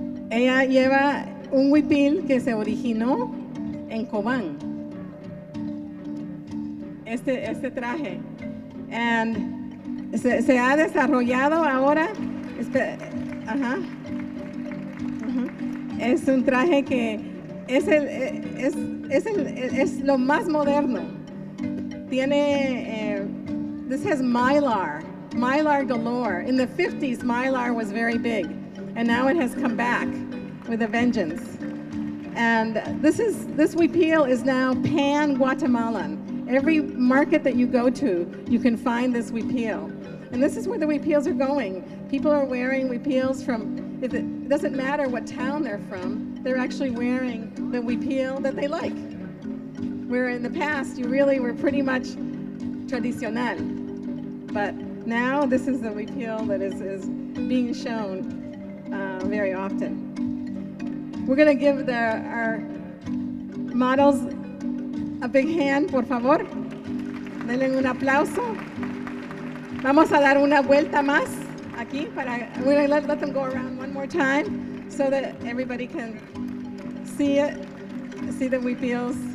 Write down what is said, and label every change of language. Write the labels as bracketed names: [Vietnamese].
[Spanish] Ella lleva un huipil que se originó en Cobán, este traje. And se ha desarrollado ahora, es un traje que es lo más moderno. Tiene, [English] this has mylar galore. In the 50s, mylar was very big, and now it has come back with a vengeance. And this huipil is now pan-Guatemalan. Every market that you go to, you can find this huipil. And this is where the huipils are going. People are wearing huipils from, it doesn't matter what town they're from, they're actually wearing the huipil that they like. Where in the past, you really were pretty much tradicional. But now this is the huipil that is being shown very often. We're going to give our models a big hand, [Spanish] por favor. Denle un aplauso. Vamos a dar una vuelta más aquí. [English] We're going to let them go around one more time so that everybody can see it, see the huipils.